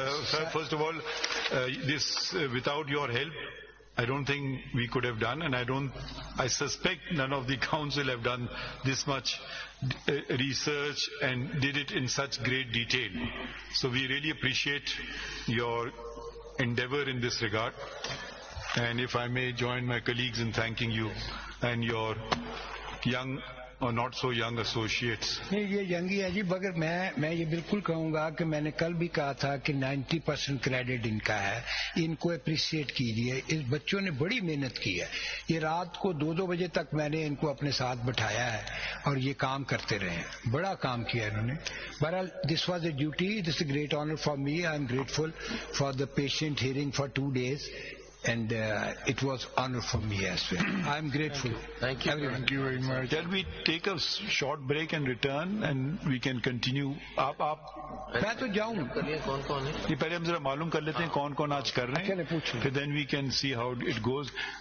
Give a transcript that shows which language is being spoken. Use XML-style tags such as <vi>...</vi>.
<en>Sir, first of all, this without your help, I don't think we could have done, and I suspect none of the council have done this much research and did it in such great detail. So we really appreciate your endeavor in this regard, and if I may join my colleagues in thanking you and your young اور not so young associates.</en> <ur>نہیں یہ young ہی ہے جی، مگر میں یہ بالکل کہوں گا کہ میں نے کل بھی کہا تھا کہ 90% کریڈٹ ان کا ہے. ان کو اپریشیٹ کیجیے. اس بچوں نے بڑی محنت کی ہے. یہ رات کو 2 بجے تک میں نے ان کو اپنے ساتھ بٹھایا ہے اور یہ کام کرتے رہے ہیں. بڑا کام کیا انہوں نے. بہرحال</ur> <en>This was a duty. This a great honour for me. I am grateful for the patient hearing for 2 days. And it was honor for me as well. I am grateful. Thank you. Thank you very much. Shall we take a short break and return, and we can continue?</en> <ur>میں تو جاؤں. کون ہے یہ پہلے ہم ذرا معلوم کر لیتے ہیں کون آج کر رہے ہیں.</ur> <en>پھر then we can see how it goes.</en>